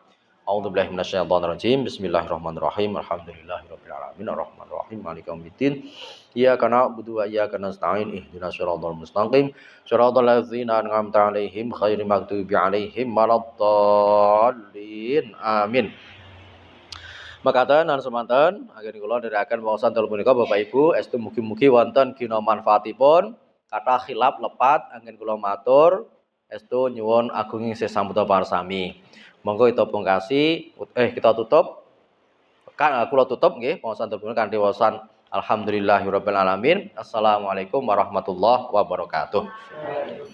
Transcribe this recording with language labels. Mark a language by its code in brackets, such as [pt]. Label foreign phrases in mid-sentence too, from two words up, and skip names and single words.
[ar] أعوذ بالله من الشيطان الرجيم. بسم الله الرحمن الرحيم. الحمد لله رب العالمين الرحمن الرحيم مالك يوم الدين. إياك نعبد وإياك نستعين اهدنا الصراط المستقيم صراط الذين أنعمت عليهم غير المغضوب عليهم ولا الضالين. Amin. [jv] Makaten lan semanten anggen kula nderekaken waosan dalu punika Bapak Ibu estu mugi-mugi wonten gina manfaatipun kathah khilaf lepat anggen kula matur estu nyuwun agunging sesambuta parsami. Monggo kita pungkasi kita tutup kula tutup nggih waosan dalu punika kanthi waosan [ar] الحمد لله رب العالمين. السلام عليكم ورحمة الله وبركاته.